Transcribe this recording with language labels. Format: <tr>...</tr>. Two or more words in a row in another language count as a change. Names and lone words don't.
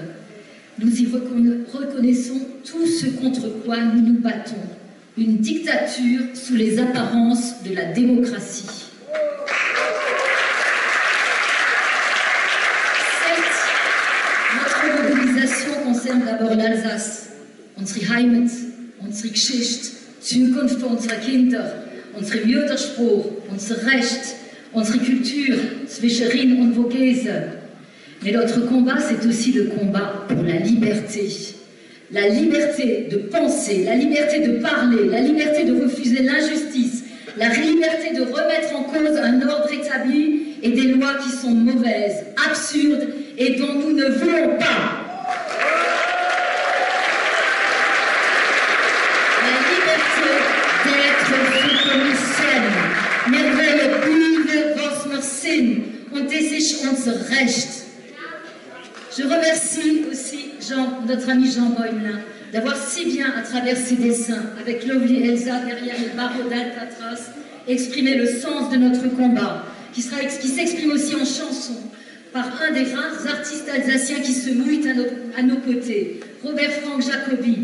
<fr>Nous y reconnaissons tout ce contre quoi nous nous battons. Une dictature sous les apparences de la démocratie. Certes, notre mobilisation concerne d'abord l'Alsace,</fr> <de>unsere Heimat, unsere Geschichte, Zukunft unserer Kinder, unsere Muttersprache, unser Recht, unsere Culture, zwischen Rhin und Vogese.</de> <fr>Mais notre combat, c'est aussi le combat pour la liberté. La liberté de penser, la liberté de parler, la liberté de refuser l'injustice, la liberté de remettre en cause un ordre établi et des lois qui sont mauvaises, absurdes et dont nous ne voulons pas. La liberté d'être ce que nous sommes.</fr> <de>Wir wollen bleiben, was wir sind. Und das ist unser Recht.</de> <fr>Je remercie aussi notre ami Jean Boymelin d'avoir si bien, à travers ses dessins, avec Lovely Elsa derrière les barreaux d'Alcatraz, exprimé le sens de notre combat, qui s'exprime aussi en chanson, par un des rares artistes alsaciens qui se mouillent à nos côtés, Robert Frank Jacobi.</fr>